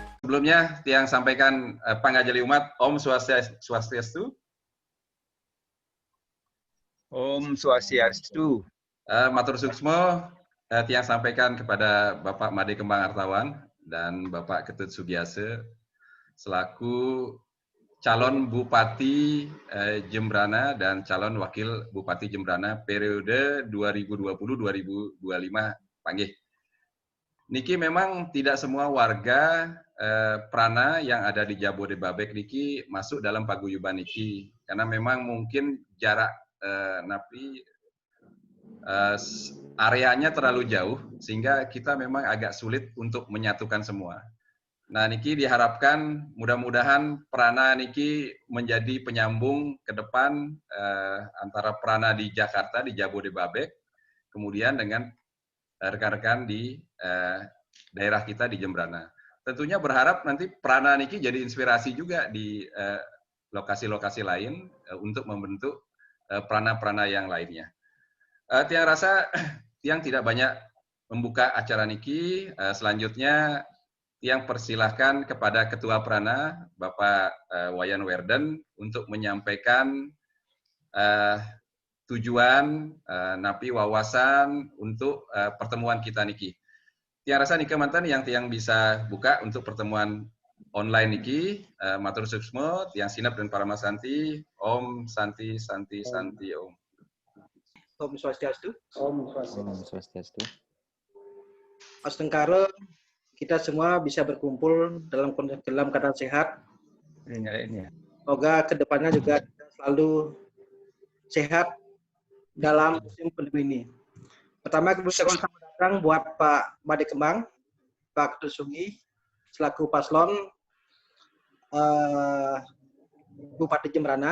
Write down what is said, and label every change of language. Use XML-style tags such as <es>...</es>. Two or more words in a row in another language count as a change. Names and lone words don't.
<id>sebelumnya tiang sampaikan pangajali umat</id> <sa>Om Swastiastu. Om Swastiastu.</sa> <ban>Matur suksmo,</ban> <id>tiang sampaikan kepada Bapak Made Kembang Hartawan dan Bapak Ketut Sugiase selaku calon Bupati Jembrana dan calon Wakil Bupati Jembrana periode 2020-2025 panggih. Niki memang tidak semua warga Prana yang ada di Jabodetabek niki masuk dalam paguyuban niki karena memang mungkin jarak napi areanya terlalu jauh sehingga kita memang agak sulit untuk menyatukan semua. Nah, niki diharapkan mudah-mudahan Prana niki menjadi penyambung ke depan antara Prana di Jakarta, di Jabodetabek, kemudian dengan rekan-rekan di daerah kita di Jembrana. Tentunya berharap nanti Prana niki jadi inspirasi juga di lokasi-lokasi lain untuk membentuk prana-prana yang lainnya. Tiang rasa tiang tidak banyak membuka acara niki. Selanjutnya tiang persilahkan kepada Ketua Prana, Bapak Wayan Werden, untuk menyampaikan tujuan, napi wawasan untuk pertemuan kita niki. Tiang rasa niki mantan yang tiang bisa buka untuk pertemuan online niki,</id> <ban>matur suksmo,</ban> <id>tiang sinap dan para masanti,</id> <sa>Om Santi Santi Santi Om. Om Swastiastu. Om Swastiastu.</sa> <id>Astengkara kita semua bisa berkumpul dalam keadaan sehat. Semoga kedepannya juga selalu sehat dalam musim pandemi ini. Pertama, kita ucapkan selamat datang buat Pak Made Kembang, Pak Ketut Sugi, selaku paslon Bupati Jembrana.</id>